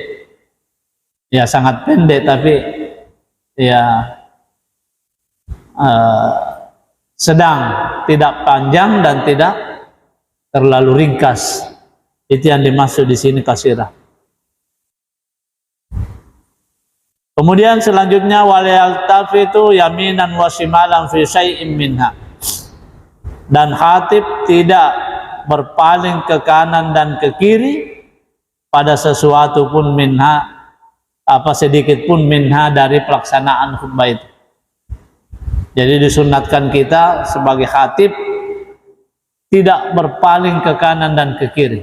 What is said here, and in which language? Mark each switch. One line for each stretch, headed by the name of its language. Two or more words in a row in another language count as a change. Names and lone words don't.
Indonesian: Ya sangat pendek, tapi ya sedang, tidak panjang dan tidak terlalu ringkas. Itu yang dimaksud di sini qasirah. Kemudian selanjutnya
Arabic: waliyaltafitu yaminan wa shimalan fi syai'in minha.
Indonesian: Dan khatib tidak berpaling ke kanan dan ke kiri pada sesuatu pun minha, apa sedikit pun minha dari pelaksanaan khutbah itu. Jadi disunatkan kita sebagai khatib tidak berpaling ke kanan dan ke kiri.